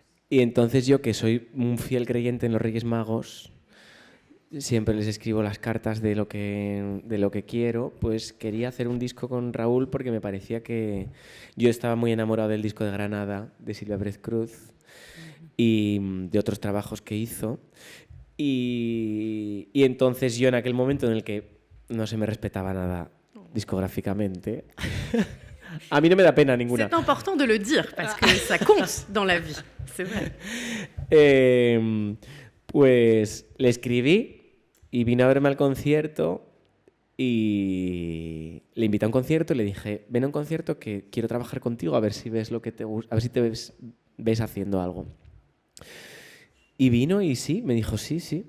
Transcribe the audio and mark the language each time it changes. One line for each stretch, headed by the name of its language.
Spanish: Y entonces yo, que soy un fiel creyente en los Reyes Magos, siempre les escribo las cartas de lo que quiero, pues quería hacer un disco con Raúl porque me parecía que yo estaba muy enamorado del disco de Granada, de Silvia Pérez-Cruz, y de otros trabajos que hizo. Y entonces yo, en aquel momento en el que no se me respetaba nada discográficamente... A mí no me da pena ninguna.
French: C'est important de le dire, parce que ça compte dans la vie, c'est vrai.
Spanish: Pues le escribí y vino a verme al concierto y le invité a un concierto y le dije, ven a un concierto que quiero trabajar contigo a ver si ves lo que te gusta, a ver si te ves haciendo algo. Y vino y sí, me dijo sí,